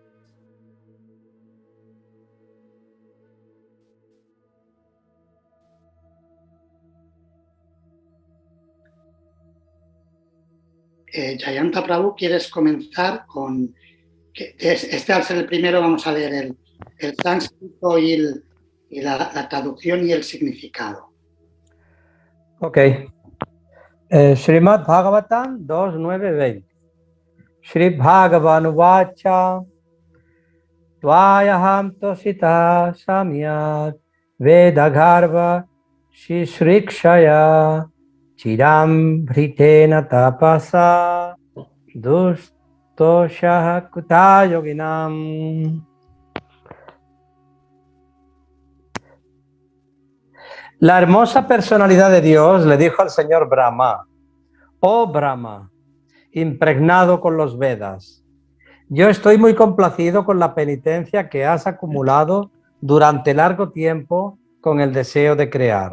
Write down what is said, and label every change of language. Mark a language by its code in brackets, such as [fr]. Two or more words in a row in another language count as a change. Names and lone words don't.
[es] Jayanta Prabhu, ¿quieres comenzar con este al ser el primero? Vamos a leer el sánscrito y la traducción y el significado. Ok. Srimad Bhagavatam 2.9.20. [sa] श्री भगवान वाच त्वयाहं तोषित सम्यत् वेदगर्भ शिश्रिक्षया चिरं भृतेन तपसा दुस्तोषः कूटयोगिनाम्. [es] La hermosa personalidad de Dios le dijo al señor Brahma: oh Brahma, impregnado con los Vedas, yo estoy muy complacido con la penitencia que has acumulado durante largo tiempo con el deseo de crear.